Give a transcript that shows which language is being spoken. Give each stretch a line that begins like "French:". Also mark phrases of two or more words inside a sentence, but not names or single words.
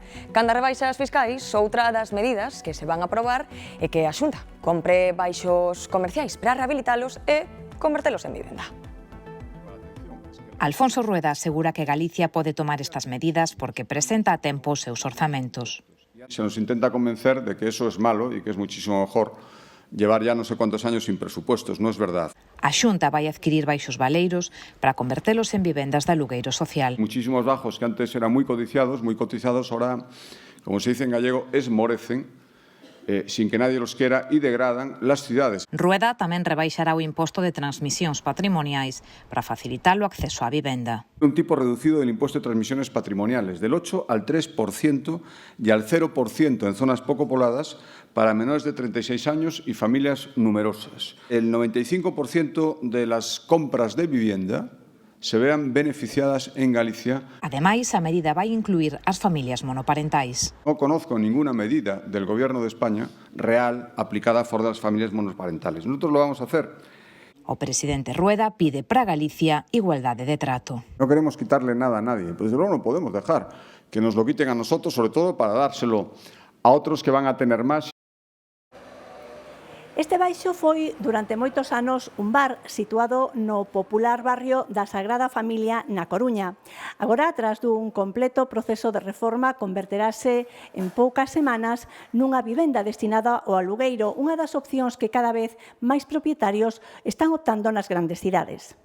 Galician: Cando as rebaixas fiscais, outra das medidas que se van a aprobar é que a Xunta compre baixos comerciais para rehabilitalos e convertelos en vivenda. Alfonso Rueda asegura que Galicia pode tomar estas medidas porque presenta a tempo os seus orzamentos.
Spanish: Se nos intenta convencer de que eso es malo y que es muchísimo mejor llevar ya no sé cuántos años sin presupuestos, no es verdad.
Galician: A Xunta vai adquirir baixos baleiros para convertelos en vivendas de alugueiro social.
Spanish: Muchísimos bajos que antes eran muy cotizados, ahora, como se dice en gallego, esmorecen, sin que nadie los quiera, y degradan las ciudades.
Galician: Rueda tamén rebaixará o imposto de transmisións patrimoniais para facilitar o acceso á vivenda.
Spanish: Un tipo reducido del impuesto de transmisiones patrimoniales, del 8 al 3% y al 0% en zonas poco pobladas para menores de 36 años y familias numerosas. El 95% de las compras de vivienda se vean beneficiadas en Galicia.
Galician: Ademais, a medida vai incluir as familias monoparentais.
Spanish: No conozco ninguna medida del Gobierno de España real aplicada a favor de las familias monoparentales. Nosotros lo vamos a hacer.
Galician: O presidente Rueda pide para Galicia igualdade de trato.
Spanish: No queremos quitarle nada a nadie, pero desde luego no podemos dejar que nos lo quiten a nosotros, sobre todo para dárselo a otros que van a tener más.
Galician: Este baixo foi, durante moitos anos, un bar situado no popular barrio da Sagrada Familia na Coruña. Agora, tras dun completo proceso de reforma, converterase en poucas semanas nunha vivenda destinada ao alugueiro, unha das opcións que cada vez máis propietarios están optando nas grandes cidades.